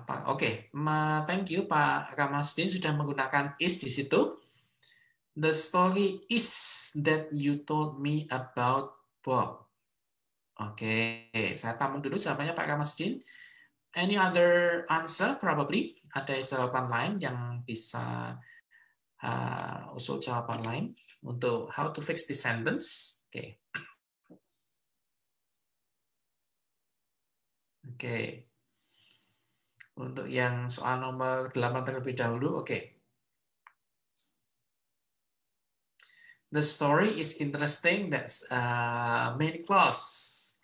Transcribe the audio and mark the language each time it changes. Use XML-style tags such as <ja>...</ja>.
<id>Oke,</id> <en>thank you</en> <id>Pak Ramasdin sudah menggunakan is di situ.</id> <en>The story is that you told me about Bob.</en> <id>Oke, saya tampung dulu jawabannya Pak Ramasdin.</id> <en>Any other answer probably?</en> <id>Ada jawaban lain yang bisa usul jawaban lain untuk how to fix this sentence? Oke. Oke. Untuk yang soal nomor 8 terlebih dahulu, oke.</id> <en>The story is interesting, that's main clause.</en>